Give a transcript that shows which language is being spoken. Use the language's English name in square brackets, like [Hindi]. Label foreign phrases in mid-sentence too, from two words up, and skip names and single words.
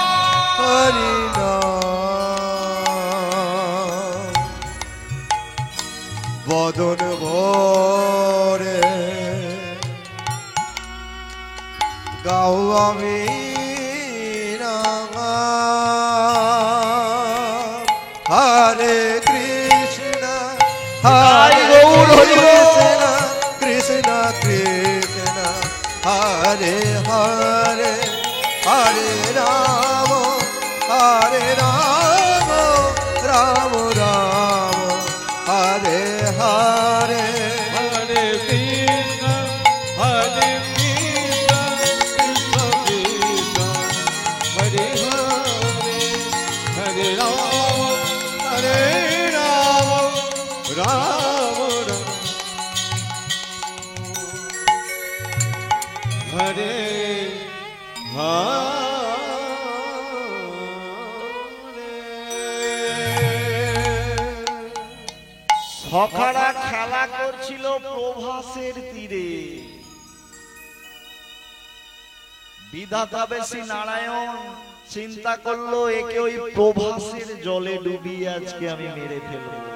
[Bangla] হরি বদন ভরে গাও আমি [Sanskrit] হরে কৃষ্ণ হরে কৃষ্ণ কৃষ্ণ কৃষ্ণ হরে হরে হরে রাম রাম রাম হরে হরে Hare Krishna, Hare Krishna, Krishna Krishna, Hare Hare, Hare Rama, Hare Rama, Rama Rama, Hare Hare. [Bangla] সখারা খেলা করছিল প্রভাসের তীরে বিধাতা বেশি নারায়ণ চিন্তা করলো একে ওই প্রভাসের জলে ডুবিয়ে আজকে আমি মেরে ফেলব